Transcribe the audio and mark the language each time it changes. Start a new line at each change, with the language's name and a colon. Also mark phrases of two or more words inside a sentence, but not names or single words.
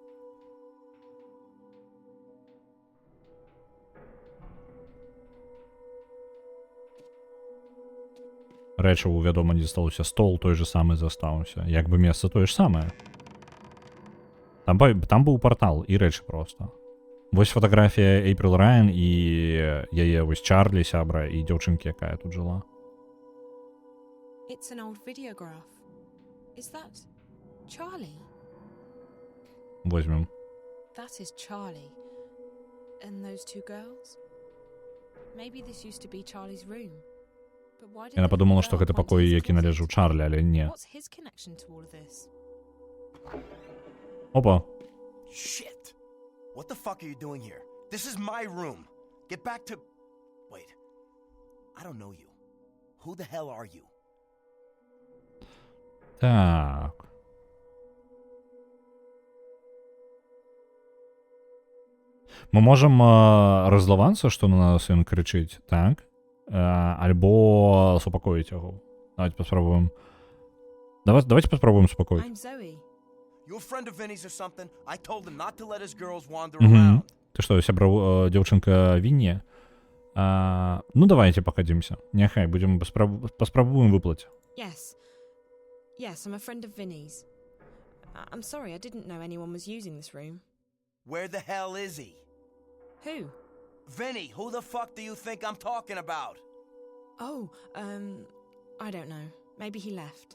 Belarusian: Рэчаў, вядома, не засталося, стол
Russian: той же самы
Belarusian: застаўся. Як бы месца тое ж самае. Там быў партал і рэчы проста. Вось фатаграфія Эйприл Райан і яе вось Чарлі, сябра, і дзяўчынкі, якая тут жыла.
English: Is that Charlie?
Belarusian: Возьмем.
English: That is Charlie. And those two girls? Maybe this used to be Charlie's room. But why did
Belarusian: Яна
English: the
Belarusian: подумала,
English: little
Belarusian: што
English: girl
Belarusian: гэта
English: point to
Belarusian: пакой,
English: his
Belarusian: які належаў Чарлі, але не.
English: What's his connection to all of this? Опа. Shit! What the fuck are you doing here? This is my room. Get back to... Wait. I don't know you. Who the hell are you?
Belarusian: Так. Мы можам раззлавацца, што на нас ён крычыць, так? Альбо супакоіць яго. Давайте паспрабуем. Давайте паспрабуем супакоіць.
English: I'm Zoe. You a friend of Vinny's or something? I told him not to let his girls wander around.
Belarusian: Ты што, сябра дзяўчынка Вінні? Ну, давайте пахадзімся. Няхай, будзем паспрабуем выплаць.
English: Yes. Yes, I'm a friend of Vinny's. I'm sorry, I didn't know anyone was using this room. Where the hell is he? Who? Vinny, who the fuck do you think I'm talking about? Oh, I don't know. Maybe he left.